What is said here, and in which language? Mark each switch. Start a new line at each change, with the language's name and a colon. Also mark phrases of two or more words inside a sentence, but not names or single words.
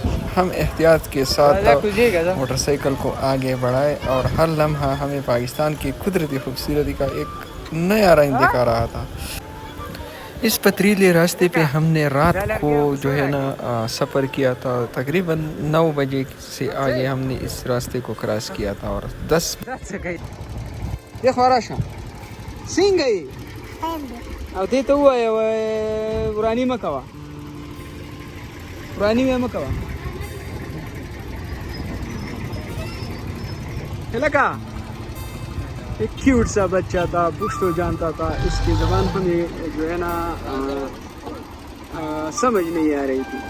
Urdu: ہم احتیاط کے ساتھ موٹر سائیکل کو آگے بڑھائے اور ہر لمحہ ہمیں پاکستان کی قدرتی خوبصورتی کا ایک نیا رنگ دکھا رہا تھا. اس پتریلے راستے پہ ہم نے رات کو جو ہے نا سفر کیا تھا. تقریباً 9 بجے سے آگے ہم نے اس راستے کو کراس کیا تھا اور 10 دیکھو راشا سین گئی
Pashto: او دې ته ووایه ورانی مه کوه، ورانی مه کوه.
Urdu: لکا ایک کیوٹ سا بچہ تھا، پشتو جانتا تھا. اس کی زبان ہمیں جو ہے نا سمجھ نہیں آ رہی تھی.